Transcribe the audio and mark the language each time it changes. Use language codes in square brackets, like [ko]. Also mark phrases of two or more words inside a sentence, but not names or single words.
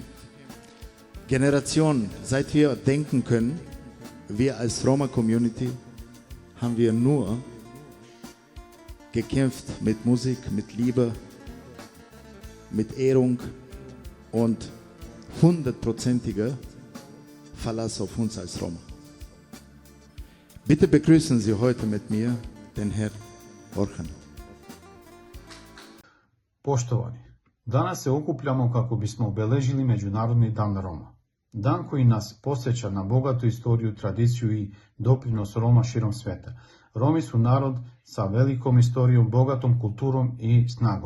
[de] Generationen, seit wir denken können, wir als Roma-Community, haben wir nur gekämpft mit Musik, mit Liebe, mit Ehrung und 100%iger Verlass auf uns als Roma. Bitte begrüßen Sie heute mit mir den Herrn Orhan. [sr] Poštovani, danas se okupljamo kako bismo obeležili Međunarodni dan Roma. Dan koji nas podsjeća na bogatu istoriju, tradiciju i doprinos Roma širom sveta. Romi su narod sa velikom istorijom, bogatom kulturom i snagom.